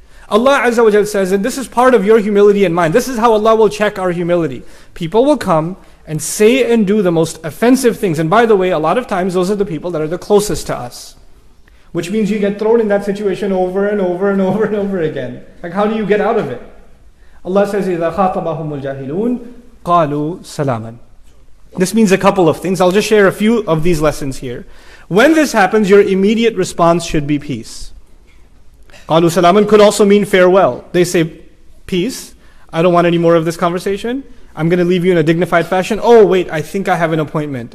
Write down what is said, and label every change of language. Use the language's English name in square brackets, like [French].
[English] Allah Azza wa Jal says, and this is part of your humility and mine. This is how Allah will check our humility. People will come and say and do the most offensive things. And by the way, a lot of times those are the people that are the closest to us. Which means you get thrown in that situation over and over and over and over again. Like, how do you get out of it? Allah says, [Arabic] إِذَا خَاطَبَهُمُ الْجَاهِلُونَ قَالُوا سَلَامًا. [English] This means a couple of things. I'll just share a few of these lessons here. When this happens, your immediate response should be peace. [Arabic] قَالُوا سَلَامًا [English] could also mean farewell. They say, peace, I don't want any more of this conversation. I'm going to leave you in a dignified fashion. Oh, wait, I think I have an appointment.